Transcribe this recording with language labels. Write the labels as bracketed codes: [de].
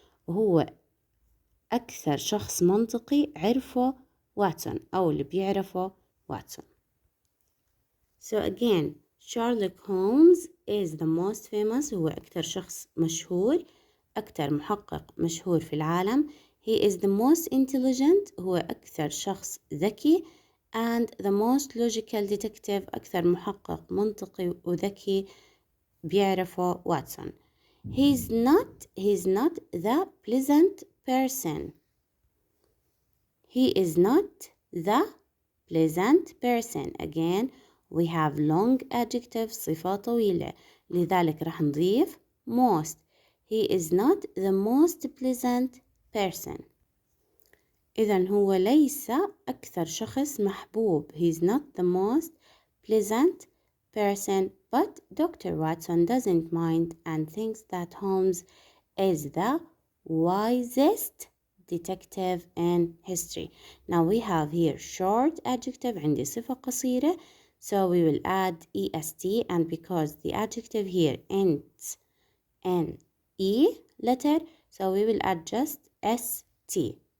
[ar] وهو أكثر شخص منطقي عرفه واتسون أو اللي بيعرفه واتسون. [en] So again Sherlock Holmes is the most famous. [ar] هو أكثر شخص مشهور، أكثر محقق مشهور في العالم. [en] He is the most intelligent. [ar] هو أكثر شخص ذكي. [en] and the most logical detective. [ar] أكثر محقق منطقي وذكي بيعرفه واتسون. [en] He's not the pleasant person. He is not the pleasant person. Again we have long adjective [ar] صفة طويلة، لذلك رح نضيف [en] most. He is not the most pleasant person. [ar] إذن هو ليس أكثر شخص محبوب. [en] He is not the most pleasant person, but Dr. Watson doesn't mind and thinks that Holmes is the wisest detective in history. Now we have here short adjective. [ar] عندي صفة قصيرة, [en] so we will add est, and because the adjective here ends in e letter, so we will add just st.